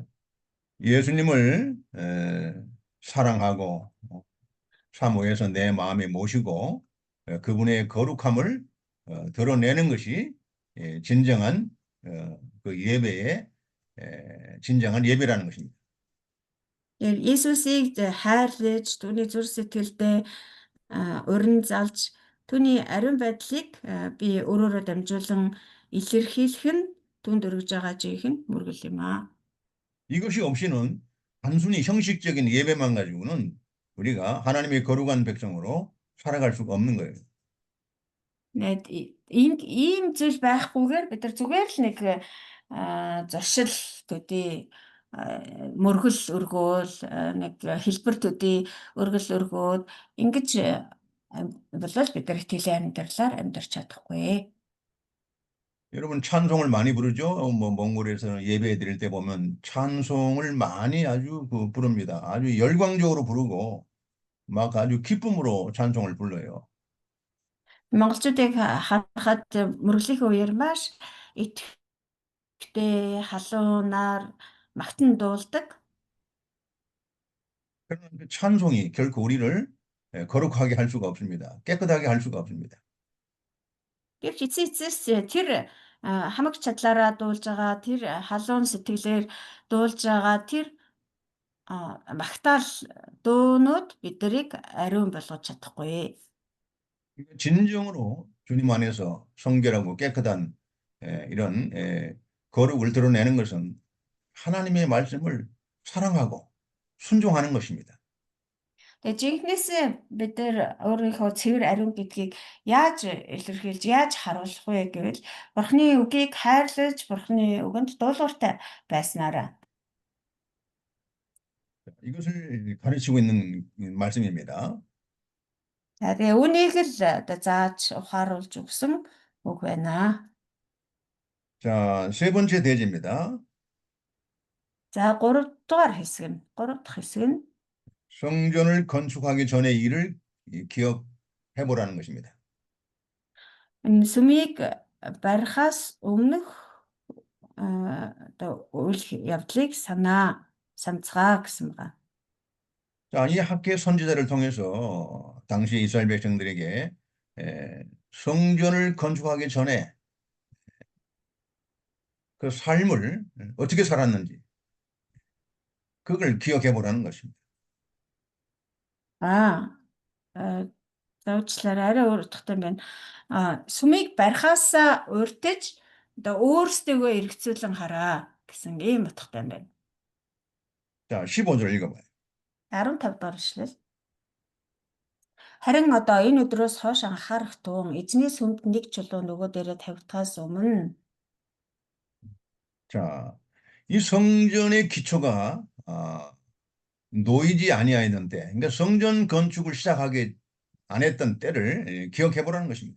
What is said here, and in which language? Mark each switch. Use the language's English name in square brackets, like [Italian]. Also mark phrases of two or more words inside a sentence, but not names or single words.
[Korean] 예수님을 사랑하고 사모해서 내 마음에 모시고 그분의 거룩함을 드러내는 것이 진정한 그 예배의 진정한 예배라는 것입니다. [Mongolian] Есүсийг хайрлаж, түүний зүрх сэтгэлдээ урин залж, түүний ариун байдлыг би өөрөөрөө дамжуулан илэрхийлэх нь түүнд өргөж байгаа жинхэнэ мөргөл юм аа. [Korean] 이것이 없이는 단순히 형식적인 예배만 가지고는 우리가 하나님의 거룩한 백성으로 살아갈 수가 없는 거예요. [Mongolian] Ийм зүйл байхгүйгээр бид нар зүгээр л нэг зуршил төдий мөргөл өргөөл нэг хэлбэр төдий өргөл өргөөд ингэж болол бид нар итгэлийн амьдралаар амьдарч чадахгүй. [Korean] 여러분 찬송을 많이 부르죠? 뭐 몽골에서는 예배 드릴 때 보면 찬송을 많이 아주 부릅니다. 아주 열광적으로 부르고 막 아주 기쁨으로 찬송을 불러요. [Mongolian] Монголчуудыг харахад мөрөглөхийн үеэр маш итгэвтэй халуунаар магтан дуулдаг. [Korean] 그러나 그 찬송이 결코 우리를 거룩하게 할 수가 없습니다. 깨끗하게 할 수가 없습니다. [Mongolian] Гэвч эцэс тэр хамаг чадлаараа дуулж байгаа, тэр халуун сэтгэлээр дуулж байгаа, тэр магтаал дуунууд биднийг ариун болгож чадахгүй. [Korean] 진정으로 주님 안에서 성결하고 깨끗한 이런 거룩을 드러내는 것은 하나님의 말씀을 사랑하고 순종하는 것입니다. [Mongolian] Тэгээ жинхнээсээ бид нар өөрийнхөө цэвэр ариун гэдгийг яаж илэрхийлж, яаж харуулах вэ гэвэл Бурхны үгийг хайрлаж, Бурхны үгэнд дуулууртай байснараа. [Korean] 이것을 가르치고 있는 말씀입니다. [Mongolian] Тэгээ үүнийг л зааж ухааруулж өгсөн үг байна. [Korean] 자, 세 번째 대지입니다. [Mongolian] За 3 дахь хэсэг нь [Korean] 성전을 건축하기 전의 일을 기억해 보라는 것입니다. [Mongolian] сүмийг барихаас өмнөх үйл явдлыг санацгаа гэсэн байна. [Korean] 자, 이 학계 선지자를 통해서 당시 이스라엘 백성들에게 성전을 건축하기 전에 그 삶을 어떻게 살았는지 그걸 기억해 보라는 것입니다. [Mongolian] Зовчлаарай арай өөр утгатай юм байна. Сүмийг барихаас урьдчилж өөрсдөө эргэцүүлэн хараа гэсэн ийм утгатай юм байна. [Korean] 자, 15절 읽어봐요. [Mongolian] 15 дахь ишлэл. Харин одоо энэ өдрөөс хойш анхаарах тун эзний сүмд нэг чулуу нөгөө дээрээ тавигдахаас өмнө [Korean] 자, 이 성전의 기초가 놓이지 아니하였던 때, 그러니까 성전 건축을 시작하기 안 했던 때를 기억해 보라는 것입니다.